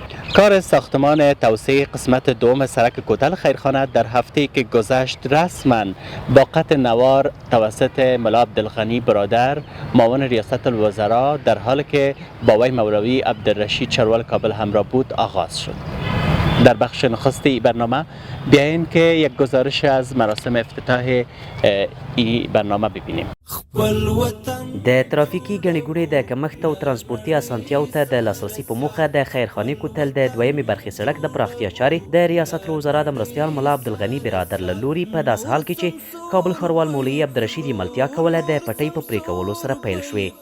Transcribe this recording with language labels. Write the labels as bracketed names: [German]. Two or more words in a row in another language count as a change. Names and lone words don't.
[Persian] کار ساختمان توسعه قسمت دوم سرک کوتل خیرخانه در هفته که گذشت رسما با قطع نوار توسط ملا عبدالغنی برادر معاون ریاست الوزراء در حالی که با وی مولوی عبدالرشید چروال کابل همراه بود آغاز شد. در بخش نخست برنامه بیاییم که یک گزارش از مراسم افتتاح این برنامه ببینیم. [Pashto] د ترافیکي ګڼې ګوڼې د کمښت او ترانسپورتي اسانتیاو ته د لاسرسي په موخه د خیرخانې کوتل د دویمې برخې سړک د پراختیا چارې د ریاست الوزرا د مرستیال ملا عبدالغني برادر له لوري په داسې حال کې چې کابل ښاروال مولوي عبدالرشید یې ملتیا کوله د پټۍ په پرې کولو سره پیل شوې.